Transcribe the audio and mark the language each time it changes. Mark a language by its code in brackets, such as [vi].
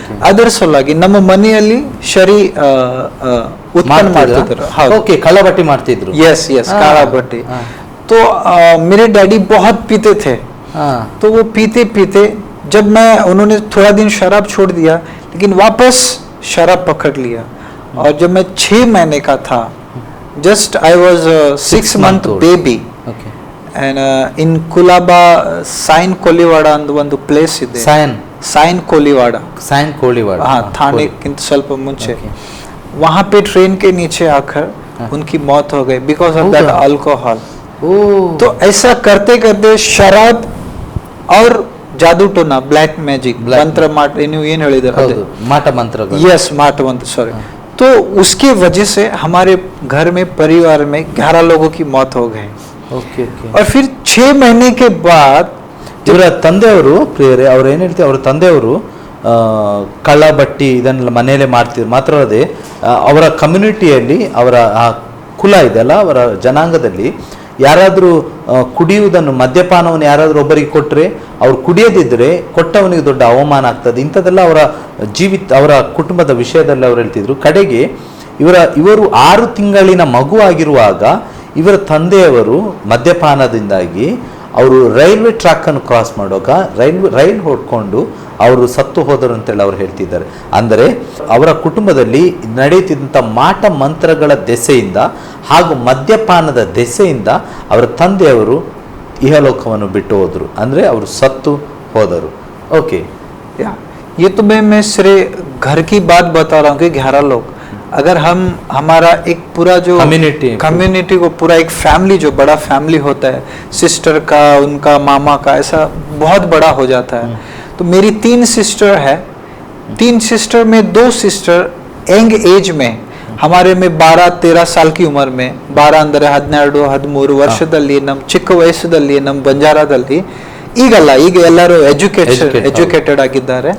[kn] ಅದರ ಸಲುವಾಗಿ ನಮ್ಮ ಮನೆಯಲ್ಲಿ ಶರಿ उत्पन्न ಮಾಡ್ತಿದ್ರು. [hi] ओके, काला बट्टी ಮಾಡ್ತಿದ್ರು. यस काला बट्टी. तो मेरे डैडी बहुत पीते थे. तो वो पीते पीते जब मैं उन्होंने थोड़ा दिन शराब छोड़ दिया, लेकिन वापस शराब पकड़ लिया. और जब मैं 6 महीने का था, [en] just I was 6 month baby, and in Kulaba [hi] sign कोलिवाಡ [kn] ಅಂತ ಒಂದು ಪ್ಲೇಸ್ ಇದೆ. [hi] साइन कोलिवाಡ. [kn] हाँ, थानेಕ್ಕಿಂತ ಸ್ವಲ್ಪ ಮುಂಚೆ. [hi] वहाँ पे ट्रेन के नीचे आकर उनकी मौत हो गई बिकॉज ऑफ दैट अल्कोहल. तो ऐसा करते करते शराब और जादू टोना, ब्लैक मैजिक, मंत्र माट [kn] ಏನು ಹೇಳಿದ್ದಾರೆ, [hi] माಟ मंत्र. यस, माट मंत्र, सॉरी. तो उसके वजह से हमारे घर में परिवार में 11 लोगों की मौत हो गई. और फिर 6 महीने के बाद [kn] ಇವರ ತಂದೆಯವರು ಪ್ರಿಯರೇ, ಅವ್ರು ಏನು ಹೇಳ್ತಾರೆ, ಅವರ ತಂದೆಯವರು ಕಳ್ಳ ಬಟ್ಟಿ ಇದನ್ನೆಲ್ಲ ಮನೆಯಲ್ಲೇ ಮಾಡ್ತಿದ್ರು. ಮಾತ್ರ ಅಲ್ಲದೆ ಅವರ ಕಮ್ಯುನಿಟಿಯಲ್ಲಿ, ಅವರ ಆ ಕುಲ ಇದೆಲ್ಲ, ಅವರ ಜನಾಂಗದಲ್ಲಿ ಯಾರಾದರೂ ಕುಡಿಯುವುದನ್ನು, ಮದ್ಯಪಾನವನ್ನು ಯಾರಾದರೂ ಒಬ್ಬರಿಗೆ ಕೊಟ್ಟರೆ, ಅವ್ರು ಕುಡಿಯದಿದ್ದರೆ ಕೊಟ್ಟವನಿಗೆ ದೊಡ್ಡ ಅವಮಾನ ಆಗ್ತದೆ. ಇಂಥದ್ದೆಲ್ಲ ಅವರ ಅವರ ಕುಟುಂಬದ ವಿಷಯದಲ್ಲಿ ಅವ್ರು ಹೇಳ್ತಿದ್ರು. ಕಡೆಗೆ ಇವರು 6 ತಿಂಗಳಿನ ಮಗು ಆಗಿರುವಾಗ ಇವರ ತಂದೆಯವರು ಮದ್ಯಪಾನದಿಂದಾಗಿ ಅವರು ರೈಲ್ವೆ ಟ್ರ್ಯಾಕನ್ನು ಕ್ರಾಸ್ ಮಾಡುವಾಗ ರೈಲ್ ಹೊಡ್ಕೊಂಡು ಅವರು ಸತ್ತು ಹೋದರು ಅಂತೇಳಿ ಅವ್ರು ಹೇಳ್ತಿದ್ದಾರೆ. ಅಂದರೆ ಅವರ ಕುಟುಂಬದಲ್ಲಿ ನಡೆಯುತ್ತಿದ್ದಂಥ ಮಾಟ ಮಂತ್ರಗಳ ದೆಸೆಯಿಂದ ಹಾಗೂ ಮದ್ಯಪಾನದ ದೆಸೆಯಿಂದ ಅವರ ತಂದೆಯವರು ಇಹಲೋಕವನ್ನು ಬಿಟ್ಟು ಹೋದರು, ಅಂದರೆ ಅವರು ಸತ್ತು ಹೋದರು. ಓಕೆ, [hi] ये तो मैं सिर्फ घर की बात बता रहा हूँ कि 11 लोग, अगर हम हमारा एक पूरा जो कम्युनिटी को पूरा एक फैमिली, जो बड़ा फैमिली होता है, सिस्टर का, उनका मामा का, ऐसा बहुत बड़ा हो जाता है. तो मेरी 3 सिस्टर है. 3 सिस्टर में 2 सिस्टर यंग एज में, हमारे में 12-13 साल की उम्र में, 12 [kn] ಅಂದರೆ 12-13 ವರ್ಷದಲ್ಲಿ, ನಮ್ಮ ಚಿಕ್ಕ ವಯಸ್ಸದಲ್ಲಿ ನಮ್ಮ ಬಂಜಾರಾದಲ್ಲಿ, ಈಗಲ್ಲ, ಈಗ ಎಲ್ಲರೂ ಎಜುಕೇಟೆಡ್ ಆಗಿದ್ದಾರೆ,